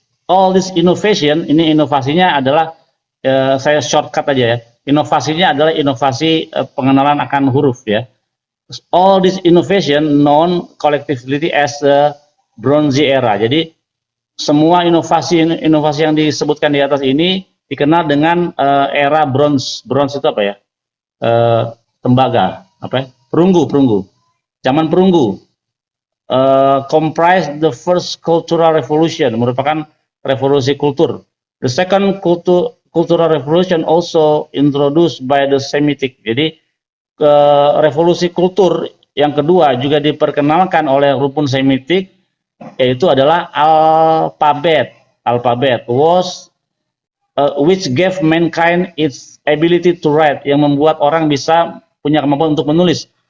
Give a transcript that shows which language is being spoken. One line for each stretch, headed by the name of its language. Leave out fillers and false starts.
English: All this innovation,
Indonesian: ini inovasinya adalah saya shortcut aja ya. Inovasinya adalah inovasi pengenalan akan huruf ya.
English: All this innovation known collectively as the Bronze Era.
Indonesian: Jadi semua inovasi yang disebutkan di atas ini dikenal dengan era bronze. Bronze itu apa ya? Tembaga, apa ya? Perunggu. Zaman perunggu.
English: Comprise the first cultural revolution,
Indonesian: merupakan revolusi kultur.
English: The second cultural revolution also introduced by the Semitic.
Indonesian: Jadi revolusi kultur yang kedua juga diperkenalkan oleh rumpun Semitik, yaitu adalah alfabet.
English: Alfabet was which gave mankind its ability to write,
Indonesian: yang membuat orang bisa punya kemampuan untuk menulis.